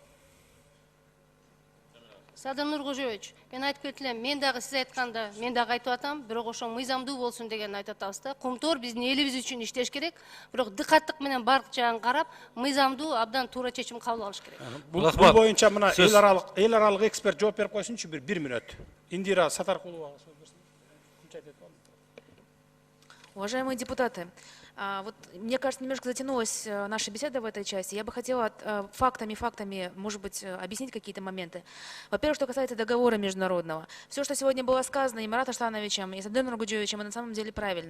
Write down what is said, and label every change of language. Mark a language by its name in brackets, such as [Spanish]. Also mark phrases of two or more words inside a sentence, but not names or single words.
[Kyrgyz] Садыр Нуркожоевич, мен айтып кетилем, мен дагы сиз айтканда, мен дагы айтып атам, бирок ошо мыйзамдуу болсун деген айтып атабыз да. Кумтор биздин элибиз үчүн иштеш керек, бирок дыкаттык менен бардык жагын карап, мыйзамдуу абдан туура чечим кабыл алыш керек. Бул боюнча мына эл аралык эксперт жооп берип койсунчу 1 минут. Индира Сатаркулова. [Russian] Уважаемые депутаты, вот мне кажется, немножко затянулась наша беседа в этой части. Я бы хотела фактами, может быть, объяснить какие-то моменты. Во-первых, что касается договора международного. Все, что сегодня было сказано и Маратом Аштановичем, и Садыром Нургуджевичем, это на самом деле правильно.